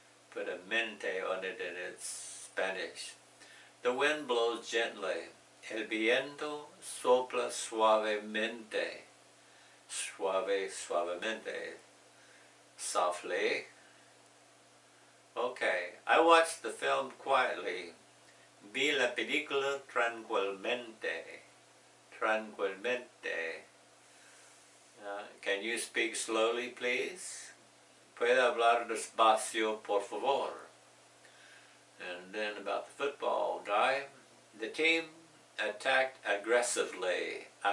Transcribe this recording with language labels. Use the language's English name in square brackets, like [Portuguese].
[English] Put a mente on it and it's Spanish. The wind blows gently. [Spanish] El viento sopla suavemente. Suavemente. [English] Softly. Okay, I watched the film quietly. [Spanish] Vi la película tranquilmente. Tranquilmente. [English] Can you speak slowly, please? [Spanish] Puede hablar despacio, por favor. [English] And then about the football guy. The team attacked aggressively.